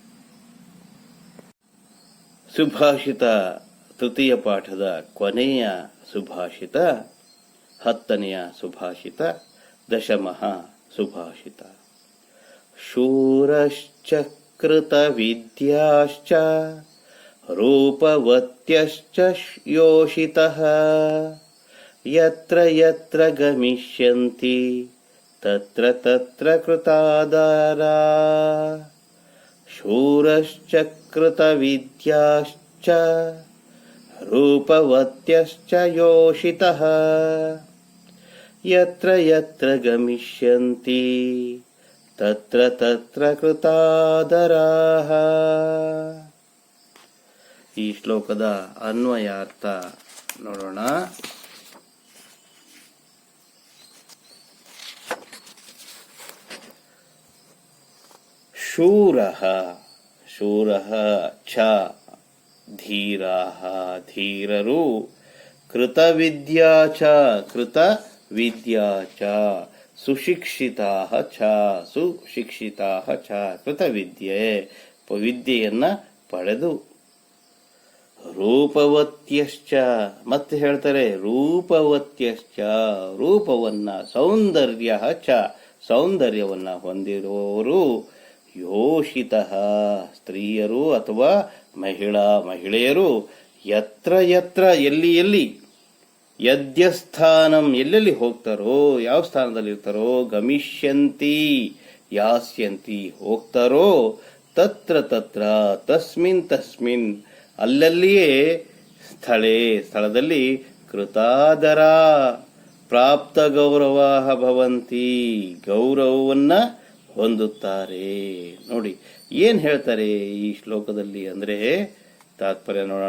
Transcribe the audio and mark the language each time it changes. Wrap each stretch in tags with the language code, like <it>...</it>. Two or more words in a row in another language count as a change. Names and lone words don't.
<kn>ಸುಭಾಷಿತ ತೃತೀಯ ಪಾಠದ ಕೊನೆಯ ಸುಭಾಷಿತ 10ನೆಯ ಸುಭಾಷಿತ,</kn> <sa>ದಶಮಃ ಸುಭಾಷಿತ. ಶೂರಶ್ಚ ಕೃತ ವಿದ್ಯಾಶ್ಚ ರೂಪವತ್ಯಶ್ಚ ಯೋಷಿತಃ ಯತ್ರ ಯತ್ರ ಗಮಿಷ್ಯಂತಿ ತತ್ರ ತತ್ರ ಕೃತಾದಾರಾ. ಶೂರಶ್ಚ ಕೃತ ವಿದ್ಯಾಶ್ಚ ರೂಪವತ್ಯಶ್ಚ ಯೋಷಿತಃ ಯತ್ರ ಯತ್ರ ಗಮಿಷ್ಯಂತಿ ತತ್ರ ತತ್ರ ಕೃತಾದರಾಃ.</sa> <kn>ಈ ಶ್ಲೋಕದ ಅನ್ವಯಾರ್ಥ ನೋಡೋಣ.</kn> <sa>ಶೂರಃ, ಶೂರಃ ಛ ಧೀರಾಃ, ಧೀರರು. ಕೃತವಿದ್ಯಾ ಚ, ಕೃತ ವಿದ್ಯಾ ಚ. ಸುಶಿಕ್ಷಿತಾಃ ಚ, ಸುಶಿಕ್ಷಿತಾಃ ಚ.</sa> <kn>ಕೃತವಿದ್ಯೆ, ವಿದ್ಯೆಯನ್ನ ಪಡೆದು. ರೂಪವತ್ಯಶ್ಚ, ಮತ್ತೆ ಹೇಳ್ತಾರೆ ರೂಪವತ್ಯಶ್ಚ, ರೂಪವನ್ನ, ಸೌಂದರ್ಯ ಚ, ಸೌಂದರ್ಯವನ್ನ ಹೊಂದಿರುವವರು. ಯೋಷಿತಃ, ಸ್ತ್ರೀಯರು ಅಥವಾ ಮಹಿಳೆಯರು.</kn> <sa>ಯತ್ರ ಯತ್ರ,</sa> <kn>ಎಲ್ಲಿ ಎಲ್ಲಿ. ಯದ್ಯಸ್ಥಾನಂ, ಎಲ್ಲೆಲ್ಲಿ ಹೋಗ್ತಾರೋ, ಯಾವ ಸ್ಥಾನದಲ್ಲಿ ಇರ್ತಾರೋ.</kn> <sa>ಗಮಿಷ್ಯಂತಿ, ಯಾಸ್ಯಂತಿ, ಹೋಗ್ತಾರೋ. ತತ್ರ ತತ್ರ, ತಸ್ಮಿನ್ ತಸ್ಮಿನ್,</sa> <kn>ಅಲ್ಲಲ್ಲಿಯೇ. ಸ್ಥಳದಲ್ಲಿ.</kn> <sa>ಕೃತಾದರ, ಪ್ರಾಪ್ತ ಗೌರವಾಹ ಭವಂತಿ,</sa> <kn>ಗೌರವವನ್ನ ಹೊಂದುತ್ತಾರೆ. ನೋಡಿ ಏನ್ ಹೇಳ್ತಾರೆ ಈ ಶ್ಲೋಕದಲ್ಲಿ ಅಂದ್ರೆ ತಾತ್ಪರ್ಯ ನೋಡೋಣ.</kn>